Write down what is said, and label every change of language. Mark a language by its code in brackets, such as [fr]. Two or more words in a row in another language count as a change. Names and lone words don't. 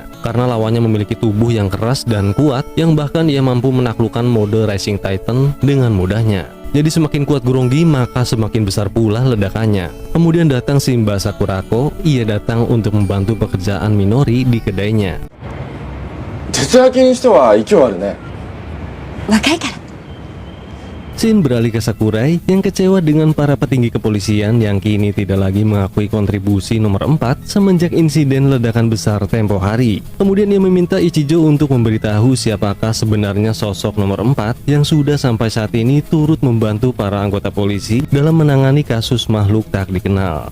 [id] Karena lawannya memiliki tubuh yang keras dan kuat yang bahkan ia mampu menaklukkan mode Rising Titan dengan mudahnya. Jadi semakin kuat Grongi maka semakin besar pula ledakannya. Kemudian datang Simba Sakurako, ia datang untuk membantu pekerjaan Minori di kedainya. [ja] 徹夜勤にしては勢いあるね。若いから。 [id] Shin beralih ke Sakurai yang kecewa dengan para petinggi kepolisian yang kini tidak lagi mengakui kontribusi nomor 4 semenjak insiden ledakan besar tempo hari. Kemudian ia meminta Ichijo untuk memberitahu siapakah sebenarnya sosok nomor 4 yang sudah sampai saat ini turut membantu para anggota polisi dalam menangani kasus makhluk tak dikenal.